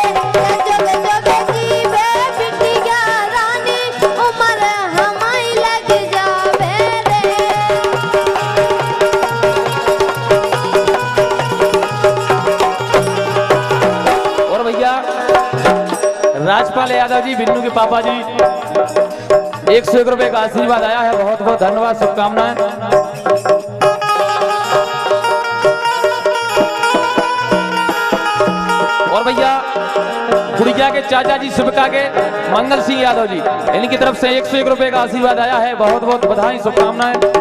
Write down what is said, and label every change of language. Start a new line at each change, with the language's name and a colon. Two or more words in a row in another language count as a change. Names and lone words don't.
Bundeli: जोगे जोगे जीवे बिटिया रानी उमर हमारी लग जावे रे।
Hindi: और भैया राजपाल यादव जी बिन्नू के पापा जी 101 रुपये का आशीर्वाद आया है, बहुत बहुत धन्यवाद, शुभकामनाएं। और भैया गुड़िया के चाचा जी शिवका के मंगल सिंह यादव जी, इनकी तरफ से 101 रुपये का आशीर्वाद आया है, बहुत बहुत बधाई, शुभकामनाएं।